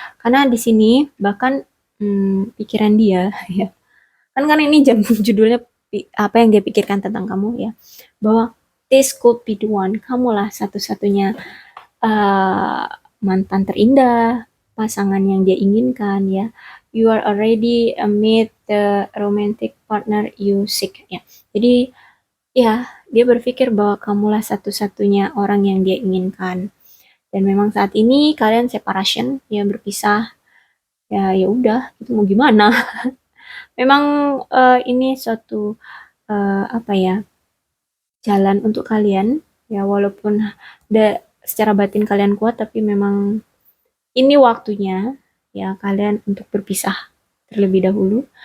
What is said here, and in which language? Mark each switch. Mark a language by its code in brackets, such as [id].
[id] Karena di sini bahkan pikiran dia ya, kan ini judulnya apa yang dia pikirkan tentang kamu ya, bahwa [en] this could be the one, [id] kamulah satu-satunya uh, mantan terindah, pasangan yang dia inginkan ya. [en] You are already meet the romantic partner you seek ya. [id] Jadi ya dia berpikir bahwa kamulah satu-satunya orang yang dia inginkan. Dan memang saat ini kalian separation ya, berpisah ya, ya udah itu mau gimana. Memang ini suatu apa ya, jalan untuk kalian ya, walaupun secara batin kalian kuat, tapi memang ini waktunya ya kalian untuk berpisah terlebih dahulu.